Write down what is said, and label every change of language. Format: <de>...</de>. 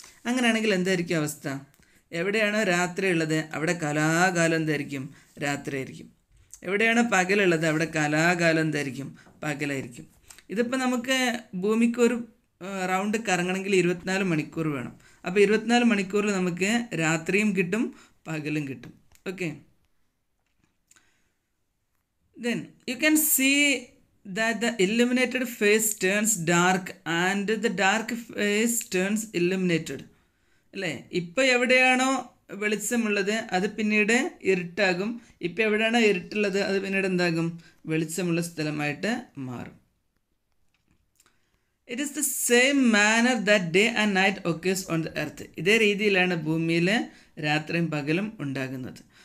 <ml>അങ്ങനെയാണെങ്കിൽ എന്തായിരിക്കും അവസ്ഥ? എവിടെയാണോ രാത്രി ഉള്ളത് അവിടെ കലാകാലം എന്തായിരിക്കും? രാത്രിയായിരിക്കും. എവിടെയാണോ പകലുള്ളത് അവിടെ കലാകാലം എന്തായിരിക്കും? പകലായിരിക്കും. ഇതിപ്പോൾ നമുക്ക് ഭൂമിക്കൊരു റൗണ്ട് കറങ്ങണമെങ്കിൽ 24 മണിക്കൂർ വേണം. അപ്പോൾ 24 മണിക്കൂറിൽ നമുക്ക് രാത്രിയും കിട്ടും പകലും കിട്ടും.</ml> <en>Okay, then you can see that the illuminated face turns dark and the dark face turns illuminated.</en> <ml>അല്ലേ? ഇപ്പോൾ എവിടെയാണോ വെളിച്ചമുള്ളത് അത് പിന്നീട് ഇരുട്ടാകും. ഇപ്പോൾ എവിടെയാണോ ഇരുട്ടുള്ളത് അത് പിന്നീട് എന്താകും? വെളിച്ചമുള്ള സ്ഥലമായിട്ട് മാറും.</ml> <en>It is the same manner that day and night occurs on the earth.</en> <ml>ഇതേ രീതിയിലാണ് ഭൂമിയിൽ രാത്രിയും പകലും ഉണ്ടാകുന്നത്.</ml>